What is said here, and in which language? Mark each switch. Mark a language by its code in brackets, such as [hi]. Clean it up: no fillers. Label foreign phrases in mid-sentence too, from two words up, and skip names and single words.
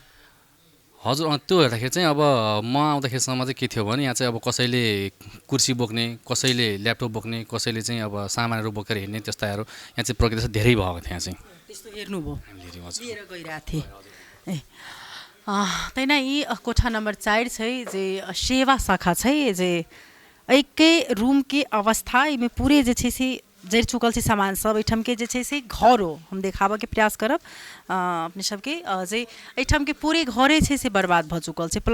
[ne] हजुर त्यो हेर्दाखेरि चाहिँ अब म आउँदाखेरिसम्म चाहिँ के थियो भने यहाँ चाहिँ अब कसैले कुर्सी बोक्ने, कसैले ल्यापटप बोक्ने, कसैले चाहिँ अब सामानहरू बोकेर हिँड्ने त्यस्ताहरू यहाँ चाहिँ प्रक्रिया चाहिँ धेरै भएको थियो। यहाँ चाहिँ त्यस्तो हेर्नुभयो, हामीले लिएर गइरहेको थिएँ। [mai] ए तैना यी कोठा नंबर 4 छै जे सेवा शाखा छै जे एकै रूम के अवस्था में पूरे जे छै से जड़ चुकल छै सामान सब। एहिठाम के जे छै से घर हो, हम देखाबऽ के प्रयास करब अपने सबके जे एहिठाम के पूरे घरे छै से बर्बाद भ चुकल छै।